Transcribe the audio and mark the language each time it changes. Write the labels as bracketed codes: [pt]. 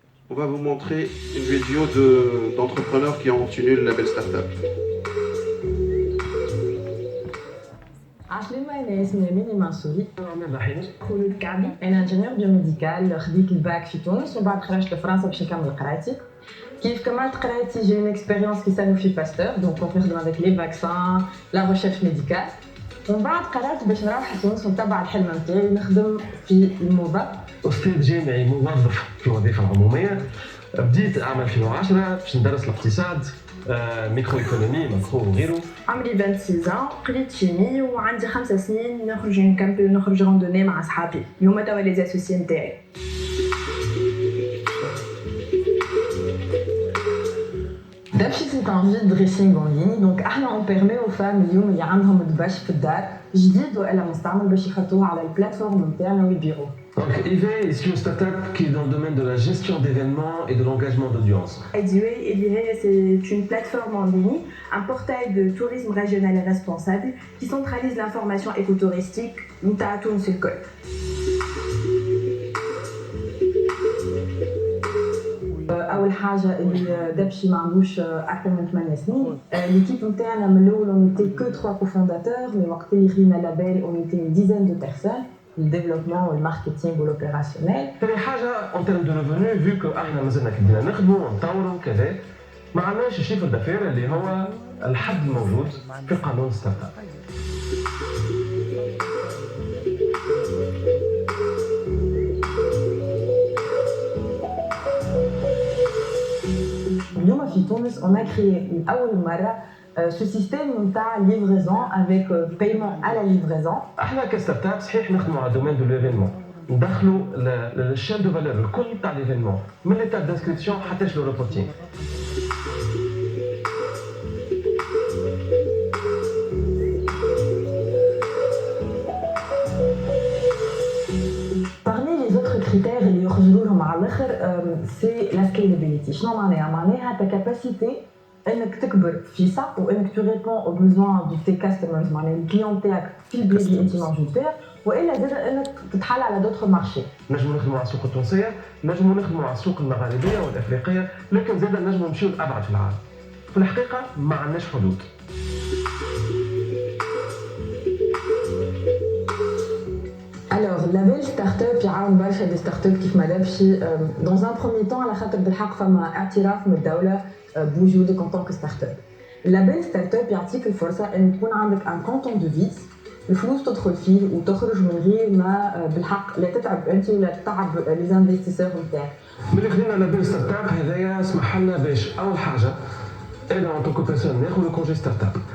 [fr] On va vous montrer une vidéo d'entrepreneurs qui ont obtenu le label startup. [ar] عسلامة أنا اسمي أمينة منصوري. خولود كعبي أنا انجينيور بيوميديكال خديت الباك في تونس ومن بعد خرجت لفرنسا باش نكمل قرايتي. كيف كملت قرايتي جي اون اكسبيريونس كي سانوفي باستور دونك كنت نخدم هذاك لي فاكسان لا ريشيرش ميديكال. ومن بعد قررت باش نروح لتونس ونتبع الحلم نتاعي نخدم في الموضة. أستاذ جامعي موظف في الوظيفة العمومية. بديت عام 2010 باش ندرس الاقتصاد ميكرو ايكونومي ماكرو وغيره. عمري 26 قريت شيمي وعندي 5 سنين نخرج نكامبي ونخرج راندوني مع صحابي هما توا لي زاسوسي نتاعي. دابشي سي ان فيد دريسينغ اون لين دونك احنا اون بيرمي او فام اليوم اللي عندهم دباش في الدار جديد والا مستعمل باش يحطوها على البلاتفورم نتاعنا ويبيعوا. [fr] Donc Ivey est une start-up qui est dans le domaine de la gestion d'événements et de l'engagement d'audience. Ivey, c'est une plateforme en ligne, un portail de tourisme régional et responsable qui centralise l'information écotouristique [ar] نتاع تونس الكل. اول حاجه اللي دابشي ما عندوش اكثر من 8 سنين. ليكيب نتاعنا من الاول اون ايتي كو 3 كوفونداتور، مي وقت اللي خدينا لابيل اون ايتي [fr] une dizaine de personnes. [ar] الديفلوبمون والماركتينغ والاوبيراسيونيل. ثاني حاجه اون تيرم دو ريفوني فيو كو احنا مازلنا كي بدينا نخدموا ونطوروا وكذا، ما عندناش الشيفر دافير اللي هو الحد الموجود في قانون ستارت اب. اليوم في تونس [fr] on a créé [ar] لأول مرة [fr] ce système [ar] نتاع [fr] livraison avec paiement à la livraison. [ar] احنا كستارت اب صحيح نخدموا على دومين دو ليفينمون، ندخلوا الشين دو فالور الكل تاع ليفينمون من ليتاب دانسكريبسيون حتى لو ريبورتينغ. [fr] Parmi les autres critères [ar] اللي يخرجوا لهم على الاخر [fr] c'est la scalability. [ar] شنو معناها؟ معناها [fr] ta capacité [ar] انك تكبر في ساق وانك تريبون او بوزوان دو تي كاستمرز، معناها الكليون تاعك في البلاد اللي انت موجود فيها، والا زاد انك تتحل على دوطخ مارشي. نجموا نخدموا على السوق التونسيه، نجموا نخدموا على السوق المغاربيه والافريقيه، لكن زاد نجموا نمشيو لابعد في العالم. في الحقيقه ما عندناش حدود. Alors, label start-up يعاون برشا دي ستارت-اب كيف ما دابشي. [fr] Dans un premier temps [ar] على خاطر بالحق فما اعتراف من الدولة بوجودك [fr] en tant que start-up. [ar] اللابيل ستارت-اب يعطيك الفرصة ان تكون عندك ان كونتون دو فيز، الفلوس تدخل فيه وتخرج من غير ما بالحق لا تتعب انت ولا تتعب لي زانفستيسور نتاعك. ملي خدينا لابيل ستارت اب هذايا سمح لنا باش اول حاجه انا اون طونكو بيرسون ناخذ الكونجي ستارت اب.